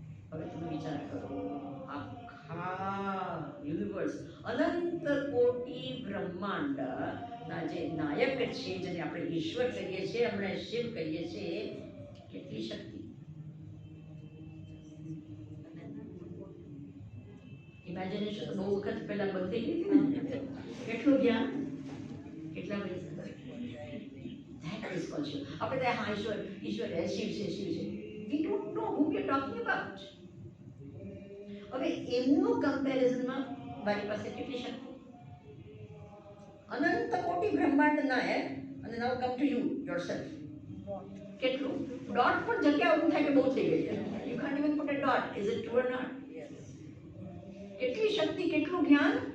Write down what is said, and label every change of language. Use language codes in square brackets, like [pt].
[gu] હવે તમે વિચાર કરો, આખા યુનિવર્સ, અનંત કોટી બ્રહ્માંડ ના જે નાયક છે, જેને આપણે ઈશ્વર કહીએ છીએ, હમણાં શિવ કહીએ છીએ, કેટલી શક્તિ. ઇમેજિનેશન બહુ વખત પહેલા બંધ થઈ ગઈ હતી ને. કેટલું જ્ઞાન, કેટલા પૈસા. [en] That is called Shiv. [gu] આપણે ત્યાં હા ઈશ્વર ઈશ્વર શિવ છે, શિવ છે. [en] We don't know who we are talking about. [gu] હવે એમનું કમ્પેરિઝનમાં મારી પાસે કેટલી શક્તિ. અનંત કોટી બ્રહ્માંડ નાયક, અને [en] Now come to you yourself. [gu] કેટલું ડોટ પણ જગ્યા ઊભું થાય કે બહુ થઈ ગઈ. [en] You can't even put a dot. Is it true or not? [gu] કેટલી શક્તિ, કેટલું જ્ઞાન.